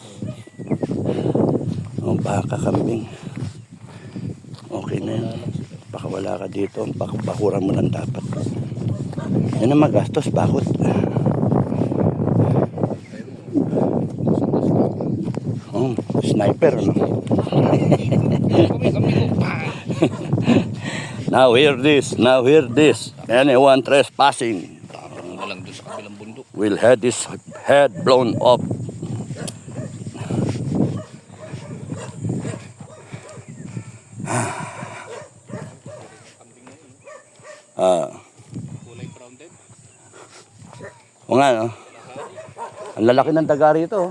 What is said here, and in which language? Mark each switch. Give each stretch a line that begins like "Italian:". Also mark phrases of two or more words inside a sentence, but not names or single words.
Filipino: O, baka kambing. Okay na yun. Baka wala ka dito. Bakuran mo lang dapat. Yan ang magastos. Bakot. Oh, sniper, no?
English: Now hear this. Now hear this. Anyone trespassing
Filipino: Na lang dun sa kabilang bundok.
English: will have his head blown off.
Filipino: Kulay brown din. O nga, no? Ang lalaki ng daga rito. Oh.